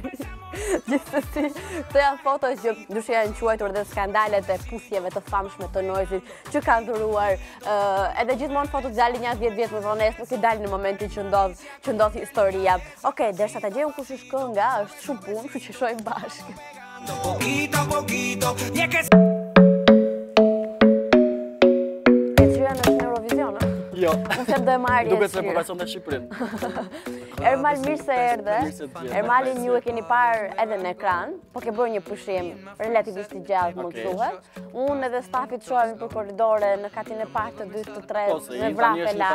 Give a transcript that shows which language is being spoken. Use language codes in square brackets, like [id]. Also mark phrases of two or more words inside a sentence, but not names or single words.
[sq] Gjithsesi, këto janë foto që ndoshta janë quajtur edhe skandalet e puthjeve të famshme të noizit që kanë dhuruar. Edhe gjithmonë fotot dalin një 10 vjet më vonë, nuk i dalin në momentin që ndodh historia. Okej, derisa ta gjejmë kush është kënga, është shumë punë, kështu që shohim bashkë. [es] Poquito a poquito, y es que [sq] Jo. Unë them do e marrë Duket se po vazhdon në Shqipërinë. Ermal mirë se erdhe. Ermalin ju e keni parë edhe në ekran, po ke bërë një pushim relativisht i gjallë, mund të thuhet. Unë edhe stafit shohemi për korridore në katin e parë, të dytë, të tretë, në vrapë e lartë.